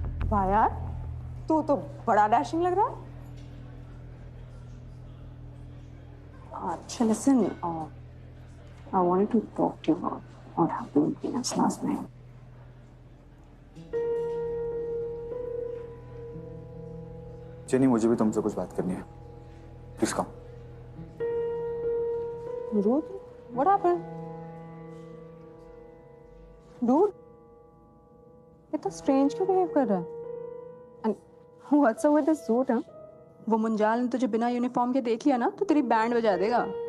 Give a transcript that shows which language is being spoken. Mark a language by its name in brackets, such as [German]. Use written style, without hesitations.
[Hindi] वाह यार, तू तो बड़ा डैशिंग लग रहा है। [English] अच्छा listen, I wanted to talk to you about what happened between us last night. [Hindi] Jenny, मुझे भी तुमसे कुछ बात करनी है। [English] Please come. Rude? What happened? [Hindi] Dude, इतना strange क्यों behave कर रहा है? [English] And what's up with this suit, huh? [Hindi] वो मुंजाल ने तुझे बिना यूनिफॉर्म के देख लिया ना तो तेरी बैंड बजा देगा।